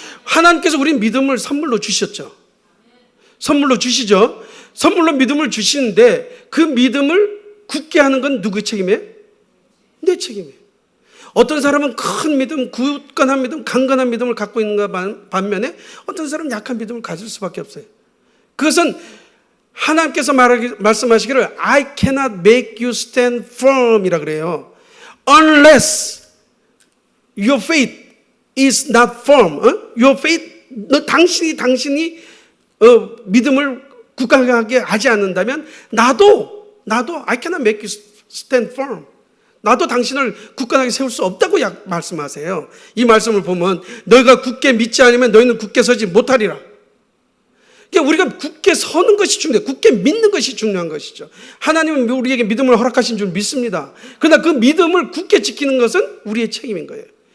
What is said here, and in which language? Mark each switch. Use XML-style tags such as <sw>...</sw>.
<ko>하나님께서 우리 믿음을 선물로 주셨죠. 선물로 주시죠. 선물로 믿음을 주시는데 그 믿음을 굳게 하는 건 누구의 책임이에요? 내 책임이에요. 어떤 사람은 큰 믿음, 굳건한 믿음, 강건한 믿음을 갖고 있는가 반면에 어떤 사람은 약한 믿음을 가질 수밖에 없어요. 그것은 하나님께서 말씀하시기를</ko> <en>I cannot make you stand firm</en> <ko>이라 그래요.</ko> <en>Unless your faith is not firm. Your faith,</en> <ko>당신이 믿음을 굳건하게 하지 않는다면 나도</ko> <en>I cannot make you stand firm.</en> <ko>나도 당신을 굳건하게 세울 수 없다고 말씀하세요. 이 말씀을 보면 너희가 굳게 믿지 않으면 너희는 굳게 서지 못하리라. 그러니까 우리가 굳게 서는 것이 중요해요. 굳게 믿는 것이 중요한 것이죠. 하나님은 우리에게 믿음을 허락하신 줄 믿습니다. 그러나 그 믿음을 굳게 지키는 것은 우리의 책임인 거예요.</ko>